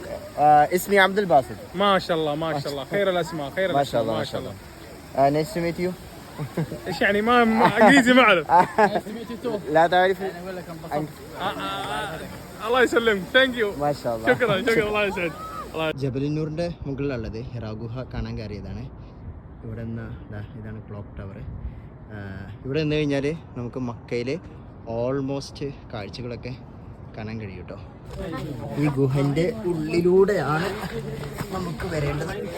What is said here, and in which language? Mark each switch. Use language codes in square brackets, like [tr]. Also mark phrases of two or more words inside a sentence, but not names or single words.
[ar] اسمي عبد الباسط. ما شاء الله ما شاء الله خير الاسماء خير ما شاء الاسماء الله ما ما شاء شاء الله. الله. [en] nice to meet you. [ar] ايش يعني ما انجليزي ما اعرف. لا تعرف. الله يسلمك [en] thank you. [ar] ما شاء الله. شكرا شكرا الله يسعد. [ml] ജബലിന്നൂറിൻ്റെ മുകളിലുള്ളത് ഹിറാ ഗുഹ കാണാൻ കയറിയതാണ്. ഇവിടെ നിന്ന് ഇതാണ് ക്ലോക്ക് ടവർ. ഇവിടെ നിന്ന് കഴിഞ്ഞാൽ നമുക്ക് മക്കയിൽ ഓൾമോസ്റ്റ് കാഴ്ചകളൊക്കെ കാണാൻ കഴിയും കേട്ടോ. ഈ ഗുഹൻ്റെ ഉള്ളിലൂടെയാണ് നമുക്ക് വരേണ്ടത്.